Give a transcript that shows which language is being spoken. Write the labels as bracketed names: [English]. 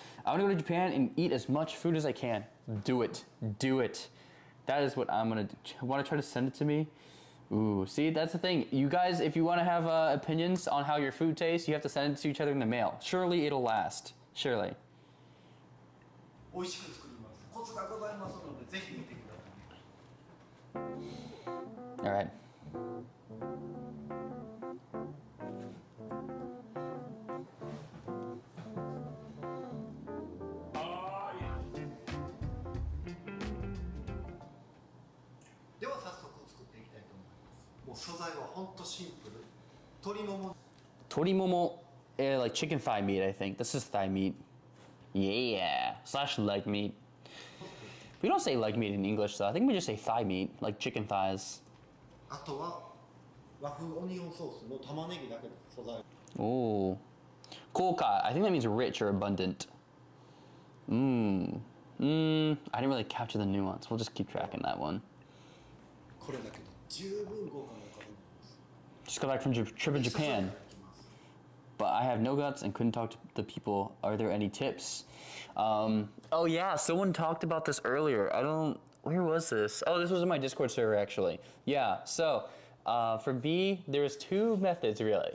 [English] I wanna go to Japan and eat as much food as I can. Do it, do it. That is what I'm gonna do. Wanna try to send it to me? Ooh, see, that's the thing. You guys, if you wanna have opinions on how your food tastes, you have to send it to each other in the mail. Surely it'll last, surely. [Japanese] 美味しく作りますコツがございますのでぜひ見てください [English] All right. [Japanese] では早速作っていきたいと思いますもう素材はほんとシンプル鶏もも [English] Torimomo, like chicken thigh meat, I think. This is thigh meat. Yeah, slash leg meat. We don't say leg meat in English, though. I think we just say thigh meat, like chicken thighs. [Japanese] あとは和風オニオンソースの玉ねぎだけの素材 [English] Ooh. Koka. I think that means rich or abundant. I didn't really capture the nuance. We'll just keep tracking that one. [Japanese] これだけで十分豪華なおかずになります [English] Just got back from trip in Japan. But I have no guts and couldn't talk to the people. Are there any tips? Oh yeah, someone talked about this earlier. Where was this? Oh, this was in my Discord server actually. Yeah, so for me, there's two methods really.